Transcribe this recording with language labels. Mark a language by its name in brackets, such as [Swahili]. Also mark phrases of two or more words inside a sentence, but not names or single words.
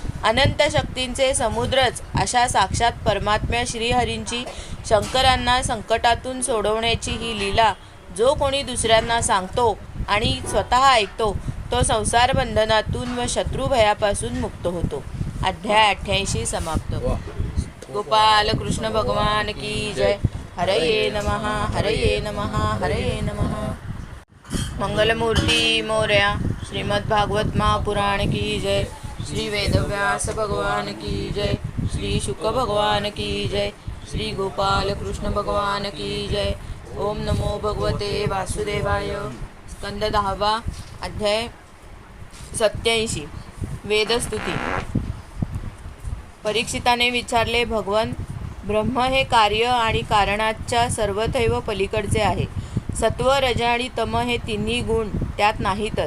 [Marathi] अनंत शक्तींचे समुद्रच अशा साक्षात परमात्म्या श्रीहरींची शंकरांना संकटातून सोडवण्याची ही लीला जो कोणी दुसऱ्यांना सांगतो आणि स्वतः ऐकतो तो संसार बंधनातून व शत्रुभयापासून मुक्त होतो. अध्याय 88 समाप्त. [Hindi] गोपाल कृष्ण भगवान की जय. [Sanskrit] हरये नमः हरये नमः हरये नमः. [Marathi] मंगलमूर्ती मोरया. [Hindi] श्रीमद्भागवत महापुराण की जय. श्री वेदव्यास भगवान की जय. श्री शुक भगवान की जय. श्री गोपाल कृष्ण भगवान की जय. [Sanskrit] ओम नमो भगवते वासुदेवाय. स्कंद 10 अध्याय 87. [Marathi] वेदस्तुती. परीक्षिताने विचारले, भगवन, ब्रह्म हे कार्य आणि कारणाच्या सर्वथैव पलीकडचे आहे. सत्व, रज आणि तम हे तिन्ही गुण त्यात नाहीतच.